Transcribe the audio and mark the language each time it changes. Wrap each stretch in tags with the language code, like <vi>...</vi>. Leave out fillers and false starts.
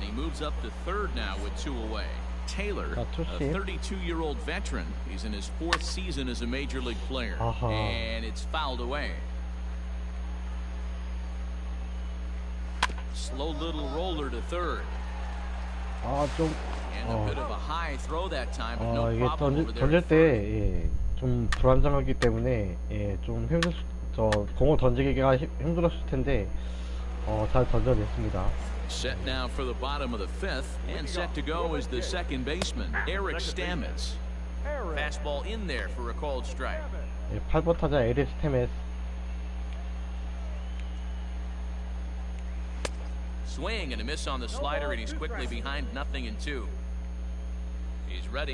<en>He moves up to third now with 2 away. Taylor, a 32-year-old veteran. He's in his 4th season as a major league player. And it's fouled away. Slow little roller to third.</en> <ko>좀</ko> <en>And a bit of a high throw that time, but no</en> <ko>이게</ko> <en>problem over there.</en> <ko>던질 때 좀 불안정하기 때문에 좀 공을 던지기가 힘들었을 텐데 잘 던져냈습니다.</ko> <en>Set now for the bottom of the 5th, and set to go is the second baseman, Eric Stamets. Fastball in there for a called strike.</en> <ko>8번 타자 에릭 스테메스.</ko> <en>Swing and a miss on the slider, and he's quickly behind 0-2. He's ready.</en>